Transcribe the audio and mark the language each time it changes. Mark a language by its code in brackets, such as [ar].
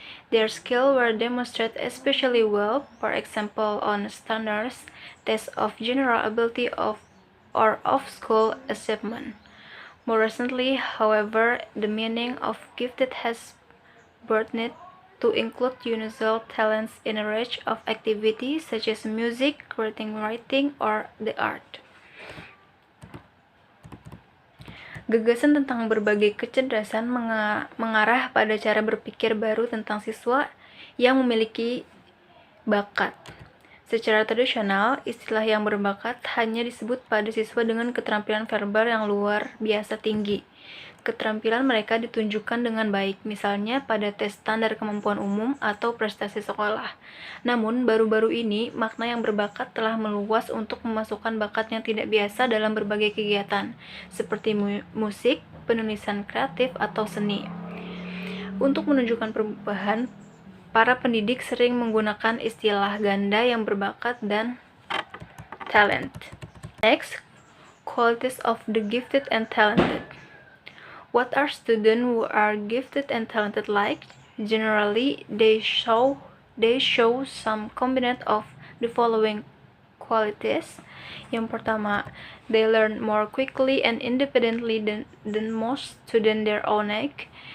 [en] Their skills were demonstrated especially well, for example, on standards tests of general ability or of school achievement. More recently, however, the meaning of gifted has broadened to include unusual talents in a range of activities such as music, creating, writing, or the art. [id] Gagasan tentang berbagai kecerdasan mengarah pada cara berpikir baru tentang siswa yang memiliki bakat. Secara tradisional, istilah yang berbakat hanya disebut pada siswa dengan keterampilan verbal yang luar biasa tinggi. Keterampilan mereka ditunjukkan dengan baik, misalnya pada tes standar kemampuan umum atau prestasi sekolah. Namun, baru-baru ini, makna yang berbakat telah meluas untuk memasukkan bakat yang tidak biasa dalam berbagai kegiatan, seperti musik, penulisan kreatif, atau seni. Untuk menunjukkan perubahan, para pendidik sering menggunakan istilah ganda yang berbakat dan talent. [en] Next, qualities of the gifted and talented. What are students who are gifted and talented like? Generally, they show some combination of the following qualities. [id] Yang pertama, [en] they learn more quickly and independently than most students their own age.